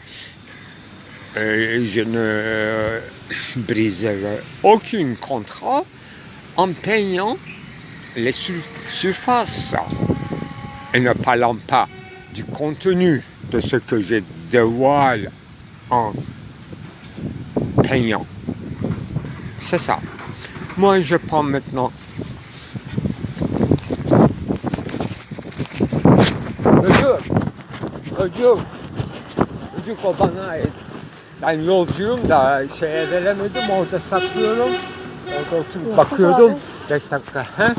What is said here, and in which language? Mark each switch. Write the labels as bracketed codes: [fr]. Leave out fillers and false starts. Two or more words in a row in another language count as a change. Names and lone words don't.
[fr] Je ne briserai aucun contrat en peignant les surfaces et ne parlant pas du contenu de ce que je dévoile en peignant. C'est ça. Moi, je prends maintenant [tr] Çocuk babana ait. Ben yolcuyum da şeye gelemedim, orada saklıyorum. Orada oturup bakıyordum. 5 dakika. He?